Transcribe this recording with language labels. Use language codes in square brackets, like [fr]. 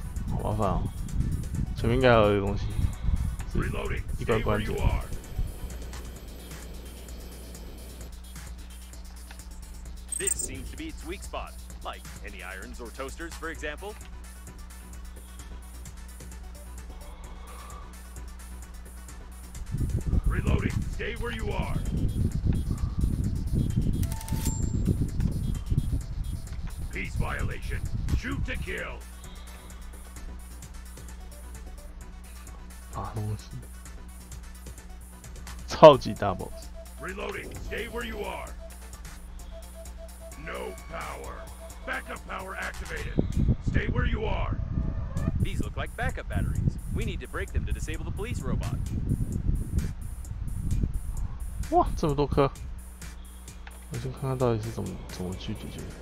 [zh] 好麻烦哦，前面应该还有一个东西，一关关键。 [en] This seems to be its weak spot, like any irons or toasters, for example. Reloading. Stay where you are. Peace violation. Shoot to kill. [zh] 大东西，超级大 boss。 [en] Reloading. Stay where you are. No power. Backup power activated. Stay where you are. These look like backup batteries. We need to break them to disable the police robot. [zh] 哇，这么多颗！我先看看到底是怎么去解决。